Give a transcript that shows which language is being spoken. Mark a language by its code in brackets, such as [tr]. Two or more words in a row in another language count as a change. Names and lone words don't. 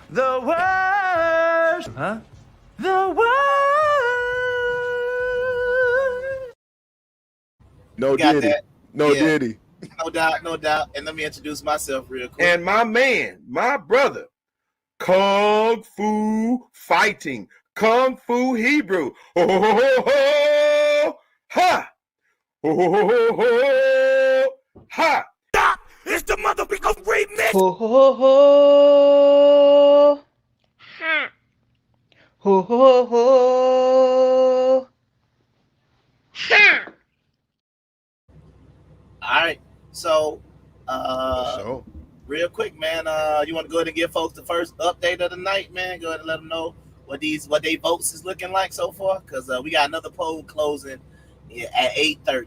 [en] The worst. Huh? The worst. No Got Diddy. that? No Yeah. Diddy. No doubt, no doubt. And let me introduce myself real quick. And my man, my brother, Kung Fu Fighting, Kung Fu Hebrew. Ho, ho, ho, ho, ho. Ha! Ho, ho, ho, ho, ho. Ha! Stop! It's the motherfucker remix. Ho ho ho. Ha. Ho ho ho. Ha. All right. So, real quick, man, you want to go ahead and give folks the first update of the night, man? Go ahead and let them know what they votes is looking like so far, because we got another poll closing at 8:30.